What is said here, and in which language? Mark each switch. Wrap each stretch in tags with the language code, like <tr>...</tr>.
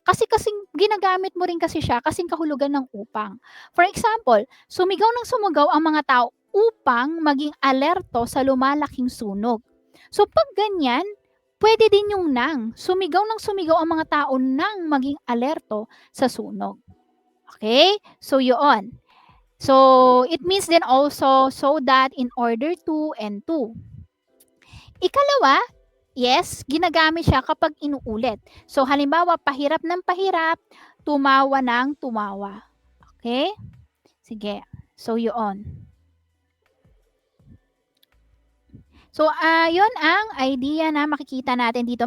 <tl>Kasi ginagamit mo rin kasi siya kasing kahulugan ng upang. For example, sumigaw ng sumugaw ang mga tao upang maging alerto sa lumalaking sunog. So, pag ganyan, pwede din yung nang. Sumigaw ng sumigaw ang mga tao nang maging alerto sa sunog. Okay? So, yun.</tl> <en>So, it means then also so that in order to and to.</en> <tl>Ikalawa, yes, ginagamit siya kapag inuulit. So, halimbawa, pahirap ng pahirap, tumawa ng tumawa. Okay? Sige. So, yun. So, yun ang idea na makikita natin dito.</tl>